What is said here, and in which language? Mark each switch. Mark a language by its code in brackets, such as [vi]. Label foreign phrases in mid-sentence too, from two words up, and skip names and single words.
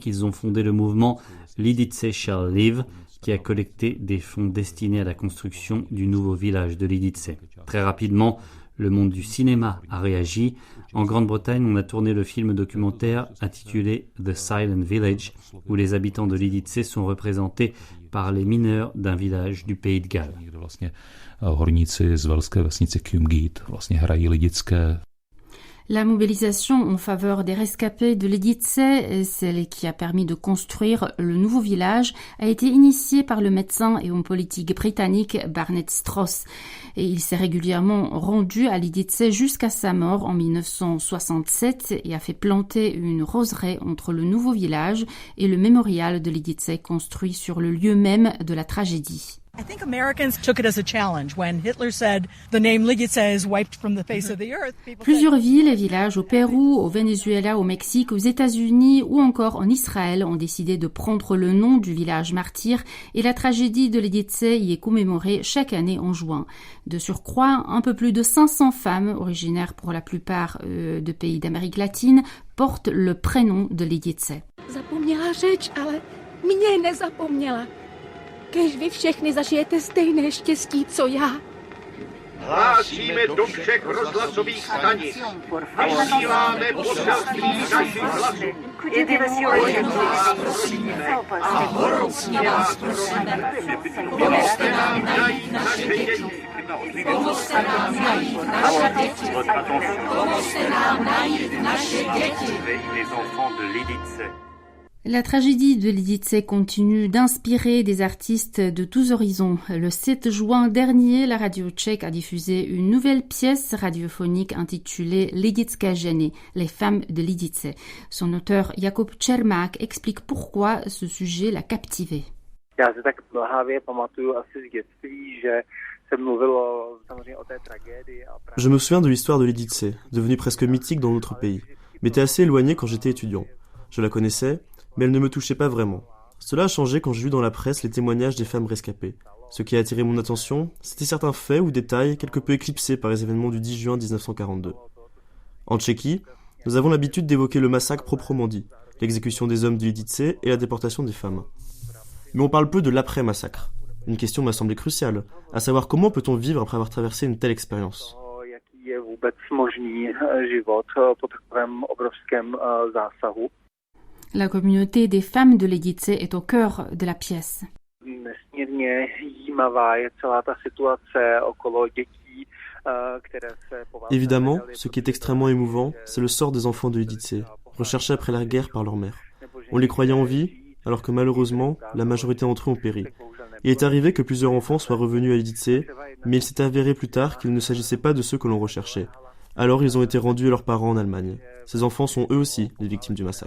[fr] Ils ont fondé le mouvement Lidice Shall Live, qui a collecté des fonds destinés à la construction du nouveau village de Lidice. Très rapidement, le monde du cinéma a réagi. En Grande-Bretagne, on a tourné le film documentaire intitulé The Silent Village, où les habitants de Lidice sont représentés par les mineurs d'un village du pays de Galles. [cs] Horníci z velské vesnice Cumgate vlastně hrají lidické. [fr] La mobilisation en faveur des rescapés de Lidice, celle qui a permis de construire le nouveau village, a été initiée par le médecin et homme politique britannique Barnett Strauss. Et il s'est régulièrement rendu à Lidice jusqu'à sa mort en 1967 et a fait planter une roseraie entre le nouveau village et le mémorial de Lidice construit sur le lieu même de la tragédie. [en] I think Americans took it as a challenge when Hitler said the name Lidice is wiped from the face of the earth. [fr] Plusieurs villes et villages au Pérou, au Venezuela, au Mexique, aux États-Unis ou encore en Israël ont décidé de prendre le nom du village martyr et la tragédie de Lidice y est commémorée chaque année en juin. De surcroît, un peu plus de 500 femmes, originaires pour la plupart de pays d'Amérique latine, portent le prénom de Lidice. [cs] Zapomněla řeč, ale mě nezapomněla. Kéž vy všechny zažijete stejné štěstí, co já. Hlásíme do všech rozhlasových stanic. Vysíláme poselství našich hlasů. A horoucně vás prosíme, Pomozte nám najít naše děti. pomozte nám najít naše děti. Pomozte nám najít naše děti. [fr] Les enfants de Lidice. La tragédie de Lidice continue d'inspirer des artistes de tous horizons. Le 7 juin dernier, la radio tchèque a diffusé une nouvelle pièce radiophonique intitulée Lidická ženy, les femmes de Lidice. Son auteur Jakub Čermák explique pourquoi ce sujet l'a captivé. [cs] Já si tak mlhavě pamatuju asi z dětství, že se mluvilo samozřejmě o té tragédii. [fr] Je me souviens de l'histoire de Lidice, devenue presque mythique dans notre pays, mais était assez éloignée quand j'étais étudiant. Je la connaissais, mais elle ne me touchait pas vraiment. Cela a changé quand j'ai lu dans la presse les témoignages des femmes rescapées. Ce qui a attiré mon attention, c'était certains faits ou détails quelque peu éclipsés par les événements du 10 juin 1942. En Tchéquie, nous avons l'habitude d'évoquer le massacre proprement dit, l'exécution des hommes de Lidice et la déportation des femmes. Mais on parle peu de l'après-massacre. Une question m'a semblé cruciale, à savoir comment peut-on vivre après avoir traversé une telle expérience. [cs] Jaký je vůbec možný život po takovém obrovském zásahu. [fr] La communauté des femmes de Lidice est au cœur de la pièce. [cs] Nesmírně jímavá je celá ta situace okolo dětí, které se považují. [fr] Évidemment, ce qui est extrêmement émouvant, c'est le sort des enfants de Lidice, recherchés après la guerre par leur mère. On les croyait en vie, alors que malheureusement, la majorité d'entre eux ont péri. Il est arrivé que plusieurs enfants soient revenus à Lidice, mais il s'est avéré plus tard qu'il ne s'agissait pas de ceux que l'on recherchait. Alors ils ont été rendus à leurs parents en Allemagne. Ces enfants sont eux aussi les victimes du massacre.